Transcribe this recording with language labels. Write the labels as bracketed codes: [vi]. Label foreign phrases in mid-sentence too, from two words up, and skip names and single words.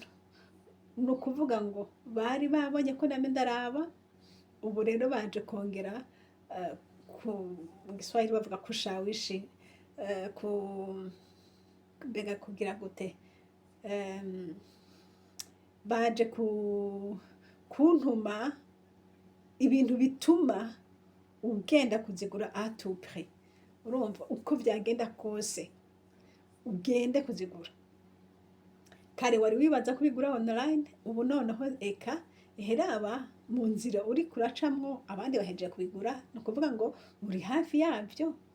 [rn] Ni ukuvuga ngo bari babonye ko name ndaraba, ubu rero baje kongera mu Giswahili bavuga kushawishi, mbega kugira gute, baje kuntuma ibintu bituma ugenda kuzigura [fr] à tout prix. [rn] Urumva uko vyagenda kose ugende kuzigura. Kare wari wibaza kubigura online, ubu noneho eka heraba mu nzira uri kuracamwo abandi bahejeje kubigura, no kuvuga ngo uri hafi yavyo.